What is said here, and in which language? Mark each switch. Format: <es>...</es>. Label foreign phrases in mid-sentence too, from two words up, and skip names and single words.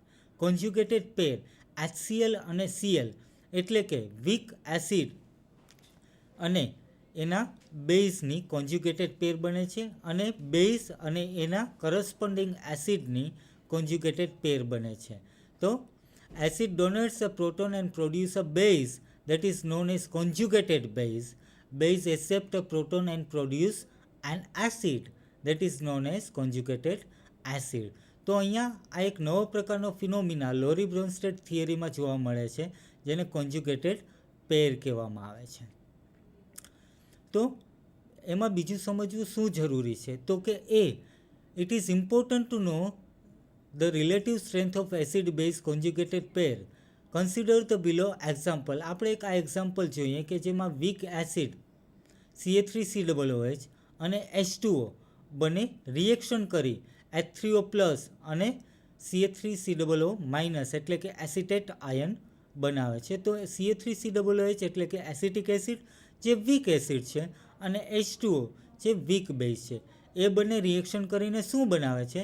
<en>conjugated pair</en> <gu>HCl અને Cl એટલે કે</gu> <en>weak acid</en> <gu>અને એના બેઝની</gu> <en>conjugated pair</en> <gu>બને છે, અને બેઝ અને એના</gu> <en>corresponding acidની conjugated pair</en> <gu>બને છે.</gu> <en>તો acid donates a proton and produce a base that is known as conjugated base. Base accept a proton and produce an acid that is known as conjugated acid.</en> <gu>તો અહીંયા આ એક નવો પ્રકારનો ફિનોમિના લોરી બ્રોન્સ્ટેડ થિયરીમાં જોવા મળે છે, જેને</gu> <en>conjugated pair</en> <gu>કહેવામાં આવે છે. તો એમાં બીજું સમજવું શું જરૂરી છે? તો કે</gu> <en>it is important to know the relative strength of acid base conjugated pair. Consider the below example.</en> <gu>આપણે એક આ એક્ઝામ્પલ જોઈએ કે જેમાં</gu> <en>weak acid</en> <gu>CH3COOH અને H2O બંને રિએક્શન કરી H3O+ અને CH3COO- એટલે કે</gu> <en>acetate ion</en> <gu>બનાવે છે. તો CH3COOH એટલે કે</gu> <en>acetic acid</en> <gu>જે</gu> <en>weak acid</en> <gu>છે, અને H2O જે</gu> <en>weak base</en> <gu>છે, એ બંને રિએક્શન કરીને શું બનાવે છે?</gu>